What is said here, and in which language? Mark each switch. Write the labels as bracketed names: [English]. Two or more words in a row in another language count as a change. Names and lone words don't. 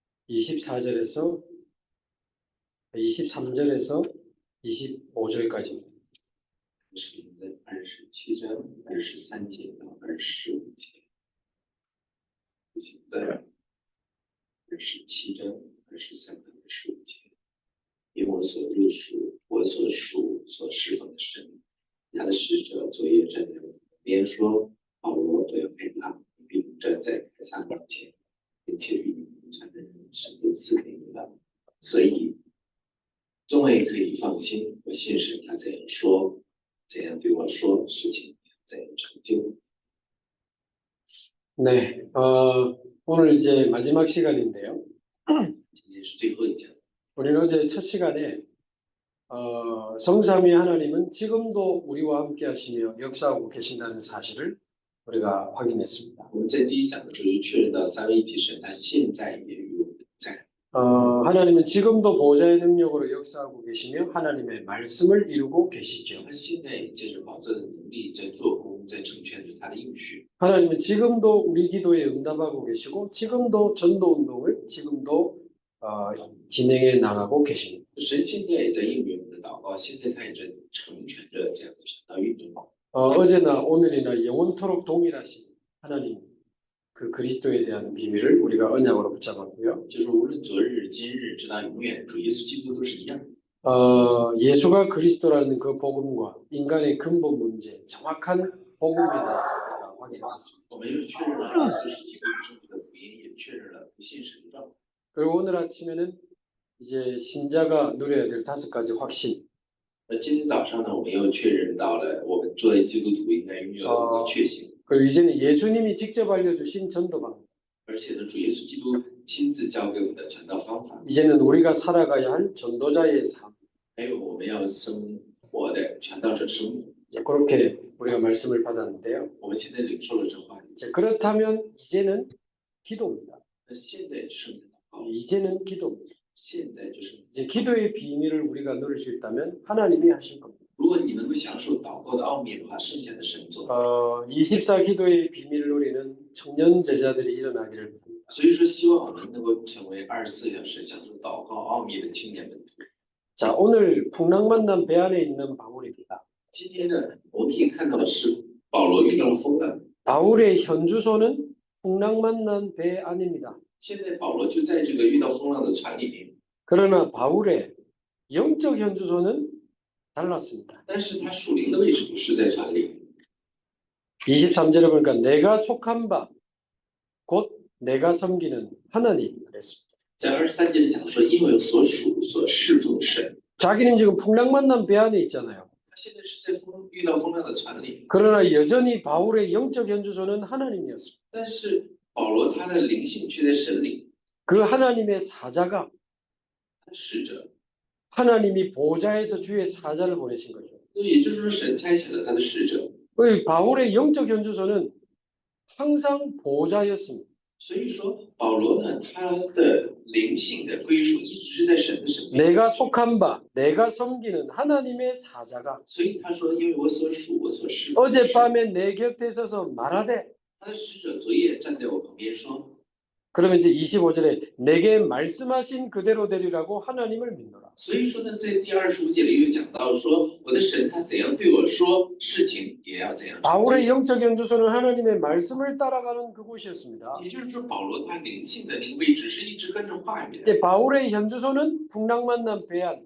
[Korean] 24절에서 23절에서 25절까지입니다. 27장 23절到25절. 27장 23到25절. [Chinese] 因我所入属，我所属所侍奉的神，他的使者昨夜站在我旁边说：“保罗，不要害怕，你必站在凯撒面前，并且与你同船的人神都赐给你了。所以众位可以放心，我信神他怎样说，怎样对我说，事情怎样成就。” [Korean] 네, 오늘 이제 마지막 시간인데요. [Chinese] 今天是最后一讲。 [Korean] 우리는 어제 첫 시간에 성삼위 하나님은 지금도 우리와 함께 하시며 역사하고 계신다는 사실을 우리가 확인했습니다. [Chinese] 我们在第一讲的时候就确认到三位一体神，他现在也与我们同在。 [Korean] 하나님은 지금도 보좌의 능력으로 역사하고 계시며 하나님의 말씀을 이루고 계시죠. [Chinese] 他现在也借着宝座的能力在做工，在成全着他的应许。 [Korean] 하나님은 지금도 우리 기도에 응답하고 계시고 지금도 전도운동을 지금도 진행해 나가고 계십니다. [Chinese] 神现在也在应允我们的祷告，现在他也在成全着这样的传道运动。 [Korean] 어제나 오늘이나 영원토록 동일하신 하나님 그 그리스도에 대한 비밀을 우리가 언약으로 붙잡았고요. [Chinese] 就是无论昨日、今日，直到永远，主耶稣基督都是一样。 [Korean] 예수가 그리스도라는 그 복음과 인간의 근본 문제, 정확한 복음에 대해서 확인했습니다. [Chinese] 我们又确认了耶稣是基督生命的福音，也确认了不信神的道。 [Korean] 그리고 오늘 아침에는 이제 신자가 누려야 될 5가지 확신. [Chinese] 那今天早上呢，我们又确认到了我们作为基督徒应该拥有的5个确信。 [Korean] 그리고 이제는 예수님이 직접 알려주신 전도 방법. [Chinese] 而且呢，主耶稣基督亲自教给我们的传道方法， [Korean] 이제는 우리가 살아가야 할 전도자의 삶. [Chinese] 还有我们要生活的传道者生活。 [Korean] 그렇게 우리가 말씀을 받았는데요. [Chinese] 我们现在领受了这话语， [Korean] 그렇다면 이제는 기도입니다. [Chinese] 那现在是祷告， [Korean] 이제는 기도입니다. [Chinese] 现在就是。 [Korean] 이제 기도의 비밀을 우리가 누릴 수 있다면 하나님이 하실 겁니다. [Chinese] 如果你能够享受祷告的奥秘的话，剩下的神做。 [Korean] 24 기도의 비밀을 누리는 청년 제자들이 일어나기를 바랍니다. [Chinese] 所以说，希望我们能够成为24小时享受祷告奥秘的青年们。 [Korean] 자, 오늘 풍랑 만난 배 안에 있는 바울입니다. [Chinese] 今天呢，我们可以看到的是保罗遇到了风浪。 [Korean] 바울의 현주소는 풍랑 만난 배 안입니다. [Chinese] 现在保罗就在这个遇到风浪的船里面， [Korean] 그러나 바울의 영적 현주소는 달랐습니다. [Chinese] 但是他属灵的位置不是在船里。 [Korean] 23절에 보니까 내가 속한 바 곧 내가 섬기는 하나님 그랬습니다. [Chinese] 在23节里讲说，因为所属所侍奉的神， [Korean] 자기는 지금 풍랑 만난 배 안에 있잖아요. [Chinese] 他现在是在遇到风浪的船里， [Korean] 그러나 여전히 바울의 영적 현주소는 하나님이었습니다. [Chinese] 但是保罗他的灵性却在神里， [Korean] 그 하나님의 사자가 [Chinese] 他的使者， [Korean] 하나님이 보좌에서 주의 사자를 보내신 거죠. [Chinese] 也就是说神差遣了他的使者。 [Korean] 바울의 영적 현주소는 항상 보좌였습니다. [Chinese] 所以说保罗呢，他的灵性的归属一直是在神的身边。 [Korean] 내가 속한 바, 내가 섬기는 하나님의 사자가 [Chinese] 所以他说，因为我所属，我所侍奉的神， [Korean] 어젯밤에 내 곁에 서서 말하되 [Chinese] 他的使者昨夜站在我旁边说， [Korean] 그러면서 25절에 내게 말씀하신 그대로 되리라고 하나님을 믿노라. [Chinese] 所以说呢，在第25节里又讲到说，我的神他怎样对我说，事情也要怎样成就。 [Korean] 바울의 영적 현주소는 하나님의 말씀을 따라가는 그곳이었습니다. [Chinese] 也就是说，保罗他灵性的那个位置是一直跟着话语的。 [Korean] 근데 바울의 현주소는 풍랑 만난 배안.